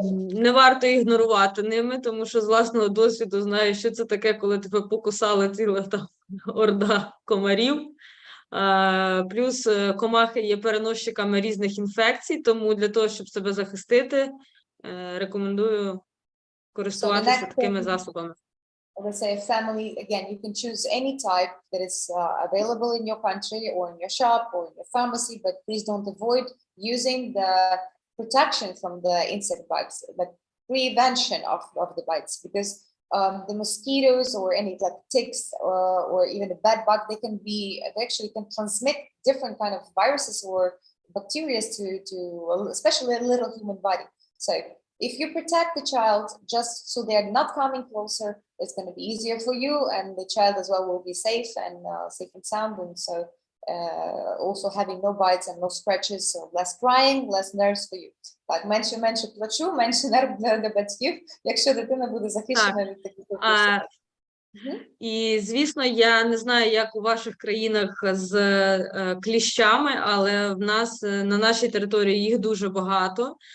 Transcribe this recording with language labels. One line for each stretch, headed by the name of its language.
Ukrainian: Не варто ігнорувати ними, тому що з власного досвіду знаю, що це таке, коли тебе покусала ціла там орда комарів. Плюс комахи є переносчиками різних інфекцій, тому для того, щоб себе захистити, рекомендую користуватися такими засобами.
English: Let's say a family, again, you can choose any type that is available in your country or in your shop or in your pharmacy, but please don't avoid using the protection from the insect bites, the prevention of the bites, because the mosquitoes or any like ticks or even a bed bug, they actually can transmit different kind of viruses or bacteria to especially a little human body. So if you protect the child just so they're not coming closer, it's going to be easier for you, and the child as well will be safe and sound, and so also having no bites and no scratches, so less crying, less nerves for you.
Ukrainian: Так, менше плачу, менше нерв для батьків, якщо дитина буде захищена від таких випадків. І, звісно, я не знаю, як у ваших країнах з кліщами, але в нас на нашій території їх дуже багато.